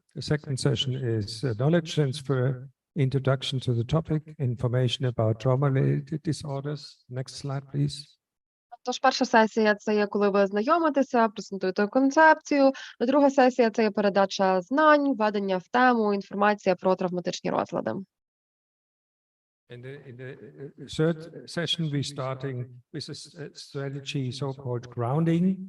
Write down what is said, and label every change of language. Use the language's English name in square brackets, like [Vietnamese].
[English] The second session is knowledge transfer, introduction to the topic, information about trauma-related disorders. Next slide, please. [Ukrainian] Тож перша сесія – це є, коли ви знайомитеся, презентуєте концепцію. Друга сесія – це є передача знань, введення в тему, інформація про травматичні розлади. [English] In the third session, we're starting with a strategy so-called grounding.